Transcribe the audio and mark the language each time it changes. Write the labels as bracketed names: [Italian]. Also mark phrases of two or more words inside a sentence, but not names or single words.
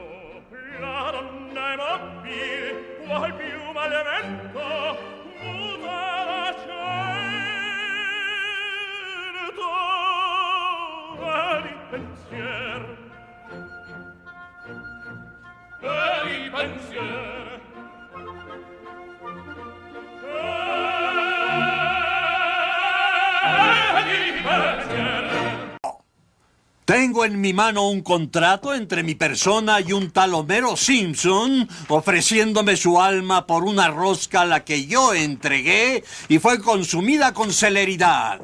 [Italian] La donna è mobile, qual piuma al vento muta l'accento e di pensiero. Di pensiero. [Spanish] Tengo en mi mano un contrato entre mi persona y un tal Homero Simpson, ofreciéndome su alma por una rosca a la que yo entregué y fue consumida con celeridad.